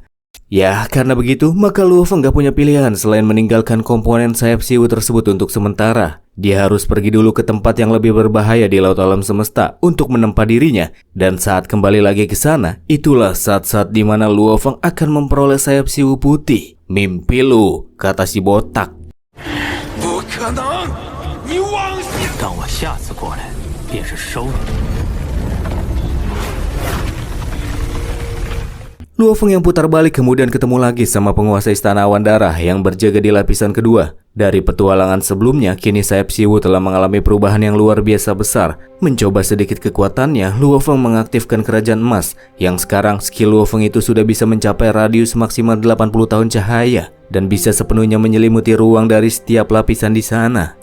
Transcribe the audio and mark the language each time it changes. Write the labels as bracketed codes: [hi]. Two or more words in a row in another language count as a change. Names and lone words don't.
[id] Ya, karena begitu, maka Luo Feng gak punya pilihan selain meninggalkan komponen sayap Siwu tersebut untuk sementara. Dia harus pergi dulu ke tempat yang lebih berbahaya di laut alam semesta untuk menempa dirinya. Dan saat kembali lagi ke sana, itulah saat-saat di mana Luo Feng akan memperoleh sayap Siwu putih. Mimpi lu, kata si botak. [zh] 不可能！你妄想！当我下次过来，便是收你。 [id] Luo Feng yang putar balik kemudian ketemu lagi sama penguasa istana awan darah yang berjaga di lapisan kedua. Dari petualangan sebelumnya, kini sayap Siwu telah mengalami perubahan yang luar biasa besar. Mencoba sedikit kekuatannya, Luo Feng mengaktifkan kerajaan emas, yang sekarang skill Luo Feng itu sudah bisa mencapai radius maksimal 80 tahun cahaya, dan bisa sepenuhnya menyelimuti ruang dari setiap lapisan di sana.